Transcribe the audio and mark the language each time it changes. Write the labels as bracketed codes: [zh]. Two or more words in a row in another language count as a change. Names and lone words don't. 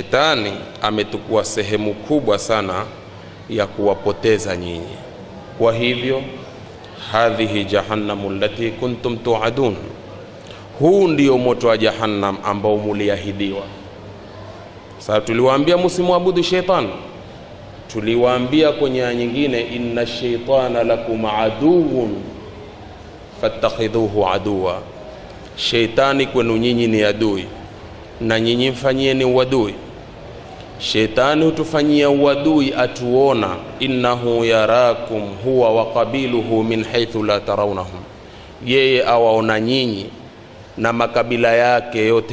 [sw] Shetani ametukua sehemu kubwa sana ya kuwapoteza nyinyi. Kwa hivyo [ar] هذه جهنم التي كنتم توعدون, [sw] huu ndio moto wa jahannam ambao muliahidiwa. Sasa tuliwaambia msimwabudu shetani, tuliwaambia kwenye aya nyingine, [ar] إن الشيطان لكم عدو فاتخذوه عدوا, [sw] shetani kwenu nyinyi ni adui na nyinyi mfanyieni uadui. Shetani hutufanyia uadui atuona, [ar] إنه يراكم هو وقبيله من حيث لا ترونهم, [sw] yeye awaona nyinyi na makabila yake yote.